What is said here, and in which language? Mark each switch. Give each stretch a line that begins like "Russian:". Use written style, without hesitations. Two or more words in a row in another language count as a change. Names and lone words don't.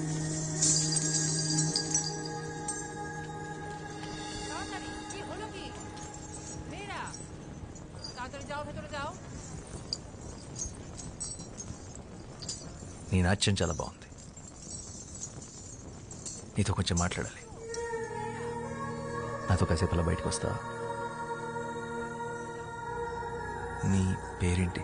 Bangla: তাড়াতাড়ি, কি হলো কি? মেয়েরা, তাড়াতাড়ি যাও, ভেতরে যাও।
Telugu: నీ నాట్యం చాలా బాగుంది. నీతో కొంచెం మాట్లాడాలి. నాతో కాసేపు అలా బయటకు వస్తావా? నీ పేరేంటి?